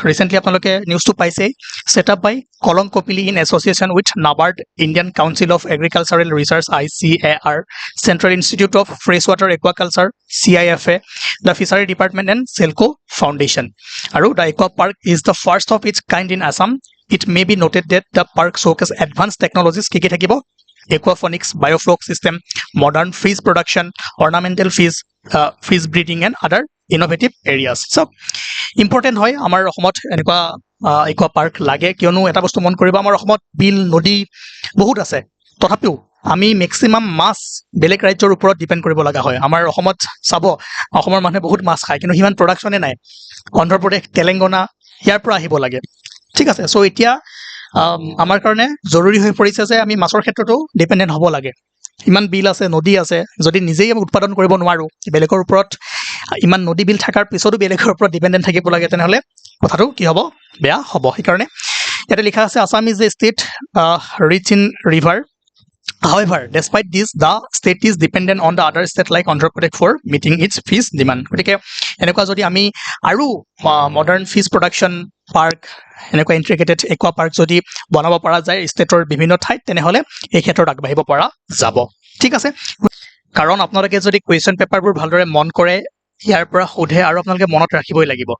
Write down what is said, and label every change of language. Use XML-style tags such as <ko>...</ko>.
<en>recently</en> <as>আপোনালোকে নিউজটো পাইছেই,</as> <en>Set up by Kolong Kopili in association with NABARD, Indian council of agricultural research ICAR, central institute of fresh water aquaculture CIFA, the fishery department and SELCO foundation. আৰু the aqua park is the first of its kind in Assam. It may be noted that the park showcases advance technologies,</en> <as>কি থাকিব,</as> <en>aquaponics, biofloc system, modern fish production, ornamental fish breeding and other innovative areas. So important</en> <as>হয় আমাৰ অসমত এনেকুৱা একুৱা park লাগে, কিয়নো এটা বস্তু মন কৰিব, আমাৰ অসমত বিল নদী বহুত আছে, তথাপিও আমি মেক্সিমাম মাছ বেলেগ ৰাজ্যৰ ওপৰত ডিপেণ্ড কৰিব লগা হয়। আমাৰ অসমত চাব, অসমৰ মানুহে বহুত মাছ খায়, কিন্তু সিমান প্ৰডাকশ্যনে নাই। অন্ধ্ৰপ্ৰদেশ, তেলেংগানা ইয়াৰ পৰা আহিব লাগে। ঠিক আছে, চ' এতিয়া আমাৰ কাৰণে জৰুৰী হৈ পৰিছে যে আমি মাছৰ ক্ষেত্ৰতো ডিপেণ্ডেণ্ট হ'ব লাগে। ইমান বিল আছে, নদী আছে, যদি নিজেই উৎপাদন কৰিব নোৱাৰোঁ, বেলেগৰ ওপৰত ইমান নদী বিল থকাৰ পিছতো বেলেগৰ ওপৰত ডিপেণ্ডেণ্ট থাকিব লাগে, তেনেহ'লে কথাটো কি হ'ব, বেয়া হ'ব। সেইকাৰণে ইয়াতে লিখা আছে</as> <en>Assam is a state rich in river, however despite this the state is dependent on the other state like Andhra Pradesh for meeting its fish demand.</en> <as>গতিকে এনেকুৱা যদি আমি আৰু মডাৰ্ণ ফিছ প্ৰডাকশ্যন পাৰ্ক, এনেকুৱা ইণ্টিগ্ৰেটেড একুৱা পাৰ্ক যদি বনাব পৰা যায় ষ্টেটৰ বিভিন্ন ঠাইত, তেনেহ'লে এই ক্ষেত্ৰত আগবাঢ়িব পৰা যাব। ঠিক আছে, কাৰণ আপোনালোকে যদি কুৱেশ্যন পেপাৰবোৰ ভালদৰে মন কৰে, ইয়াৰ পৰা সোধে আৰু আপোনালোকে মনত ৰাখিবই লাগিব।</as>